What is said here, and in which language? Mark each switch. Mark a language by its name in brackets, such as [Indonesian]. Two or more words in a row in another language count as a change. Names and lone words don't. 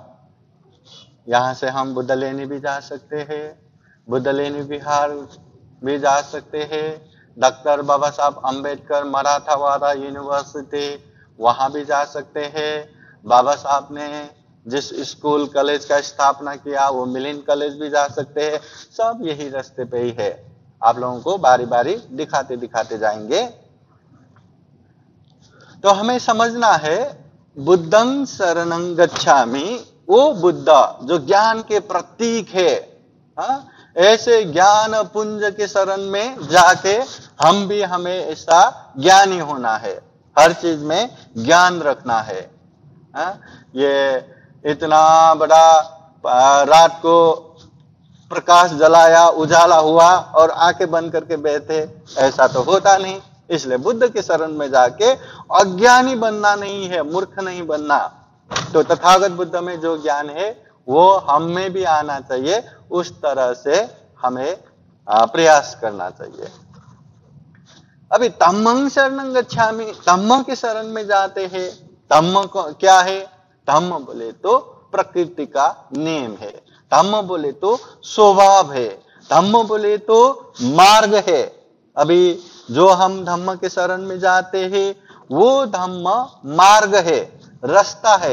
[Hindi] यहाँ से हम बुद्ध लेनी भी जा सकते हैं, बुद्ध लेनी बिहार भी जा सकते हैं, डॉक्टर बाबा साहब अम्बेडकर मराठावाड़ा यूनिवर्सिटी वहां भी जा सकते हैं। बाबा साहब ने जिस स्कूल कॉलेज का स्थापना किया वो मिलिंद कॉलेज भी जा सकते हैं। सब यही रास्ते पे ही है। आप लोगों को बारी बारी दिखाते दिखाते जाएंगे। तो हमें समझना है [Pali] बुद्धं शरणं गच्छामि, [Hindi] वो बुद्ध जो ज्ञान के प्रतीक है। ऐसे ज्ञान पुंज के शरण में जाके हम भी हमें ऐसा ज्ञानी होना है, हर चीज में ज्ञान रखना है। ये इतना बड़ा रात को प्रकाश जलाया, उजाला हुआ और आंखें बंद करके बैठे, ऐसा तो होता नहीं। इसलिए बुद्ध के शरण में जाके अज्ञानी बनना नहीं है, मूर्ख नहीं बनना। तो तथागत बुद्ध में जो ज्ञान है वो हम में भी आना चाहिए। उस तरह से हमें प्रयास करना चाहिए। अभी [Pali] धम्मं शरणं गच्छामि, [Hindi] धम्म के शरण में जाते हैं। धम्म क्या है? धम्म बोले तो प्रकृति का नियम है, धम्म बोले तो स्वभाव है, धम्म बोले तो मार्ग है। अभी जो हम धम्म के शरण में जाते हैं वो धम्म मार्ग है, रास्ता है।